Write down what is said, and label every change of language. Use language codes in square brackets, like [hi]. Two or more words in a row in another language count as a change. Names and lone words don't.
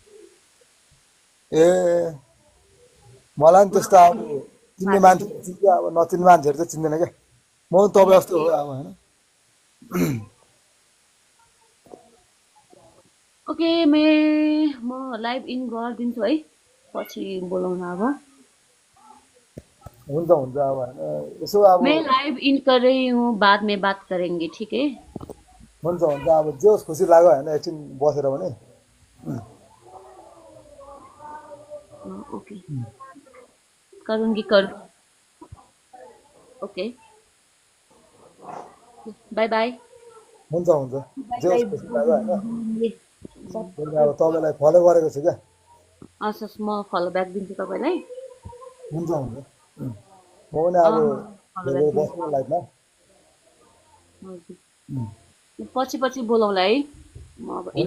[ne] ए मलाई नि त्यस्तो अब चिन्ने मान्छे चिन्छ अब नचिन्ने मान्छेहरू चाहिँ चिन्दैन क्या म पनि तपाईँ जस्तो हो अब होइन ओके म [en] live in [ne] गरिदिन्छु है पछि बोलाउन अब हुन्छ हुन्छ अब होइन यसो अब [hi] मैं [en] live in [hi] कर रही हूँ बाद में बात करेंगे ठीक है [ne] हुन्छ हुन्छ अब जे होस् खुसी लाग्यो होइन एकछिन बसेर भने [hi] ओके करूँगी कर [en] okay bye bye [ne] हुन्छ हुन्छ जे होस् खुसी लाग्यो होइन सब मैले अब तपाईँलाई फलो गरेको छु क्या हस् म [en] follow back [ne] दिन्छु तपाईँलाई हुन्छ हुन्छ म पनि अब फलो धेरै ब्याक बस्छु लाइफमा दिन्छु पछि पछि बोलाउँला है म अब इन